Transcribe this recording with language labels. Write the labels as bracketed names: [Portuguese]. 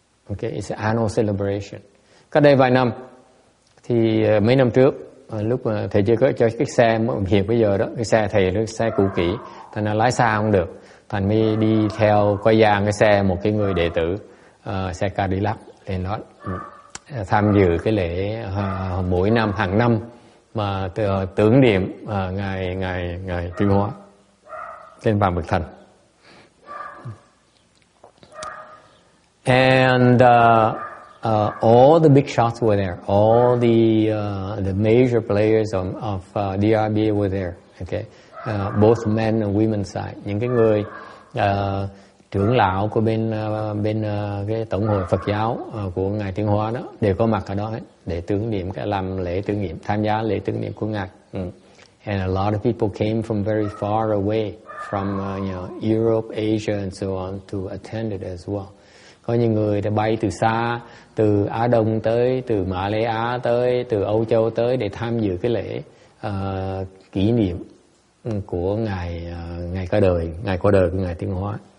[English] Okay, it's an annual celebration. [Vietnamese] Cách đây vài năm, thì mấy năm trước, lúc mà thầy chưa có cho cái xe hiện bây giờ đó, cái xe thầy nó xe cũ kỹ, thành ra lái xa không được, thành mới đi theo quay giang cái xe một cái người đệ tử xe Cadillac lên đó tham dự cái lễ mỗi năm hàng năm mà tưởng niệm ngày Tiêu Hóa trên Vàng Bậc Thành. [English] And all the big shots were there. All the major players of DRBA were there. Okay, both men and women side. [Vietnamese] Những cái người trưởng lão của bên cái tổng hội Phật giáo của ngài Tiến Hóa đó đều có mặt ở đó hết để tưởng niệm, làm lễ tưởng niệm, tham gia lễ tưởng niệm của ngài. [English] And a lot of people came from very far away from Europe, Asia and so on to attend it as well. [Vietnamese] Có những người đã bay từ xa, từ Á Đông tới, từ Mã Lê Á tới, từ Âu Châu tới để tham dự cái lễ kỷ niệm của ngài ngày qua đời của ngài Tiến Hóa.